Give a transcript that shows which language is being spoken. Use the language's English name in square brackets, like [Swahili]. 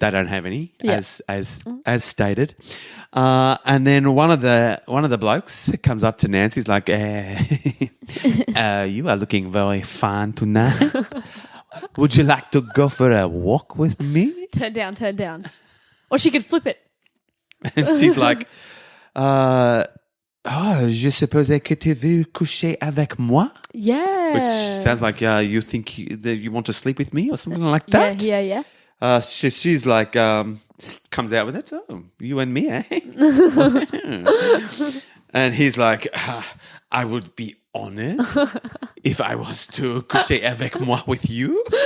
[English] They don't have any, as stated. And then one of the blokes comes up to Nancy. He's like, "You are looking very fine tonight. Would you like to go for a walk with me?" Turn down. Or she could flip it. And she's like, [French] je supposais que tu veux coucher avec moi? [English] Yeah. Which sounds like you think that you want to sleep with me or something like that. Yeah. She's like, comes out with it. Oh, you and me, eh? And he's like, I would be honored if I was to [French] coucher avec moi [English] with you.